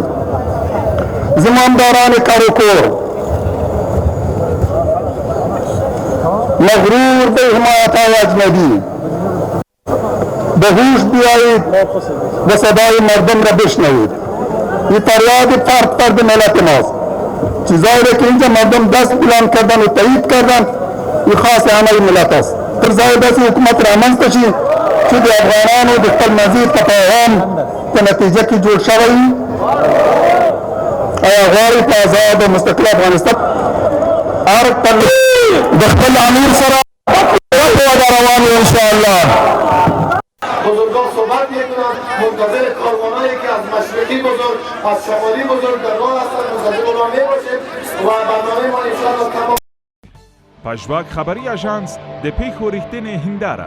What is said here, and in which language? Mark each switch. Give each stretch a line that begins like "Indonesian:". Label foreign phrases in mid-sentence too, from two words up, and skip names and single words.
Persian: زمامداران کار و کور مغرور به حمایت های اجنبی به هوش بیایید و صدای مردم را بشنوید. این فریاد فرد ملت ماست. چیزایی که اینجا مردم دست بلند کردن و تایید کردن این خاص همه ملت است.
Pashto: تر ځای داسې حکومت رامنځته شي چې د افغانانو د خپل مزید تفاهم په نتیجه کې جوړ شوی غواړي په آزاد او مستقل افغانستان هر کله د خپل امیر سره روان یو انشاءالله.
Persian: بزرگان صحبت میکنند، منتظر کاروانایی که از مشرقی بزرگ، از شمالی بزرگ در راه هستند، منتظر اونا میباشیم و برنامه ما انشاءالله تمام.
Pashto: پژواک خبری اژانس د پیښو رښتینې هنداره